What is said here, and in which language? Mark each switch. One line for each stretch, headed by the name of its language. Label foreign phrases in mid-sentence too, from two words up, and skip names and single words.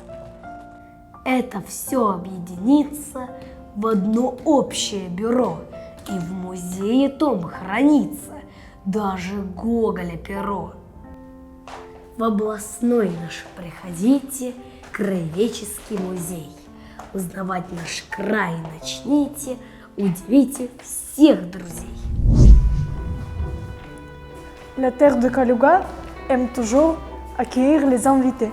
Russian: Это все объединится в одно общее бюро, и в музее том хранится даже Гоголя перо. В областной наш приходите, краеведческий музей. Узнавать наш край начните, удивите всех друзей.
French: La terre de Kaluga aime toujours accueillir les invités.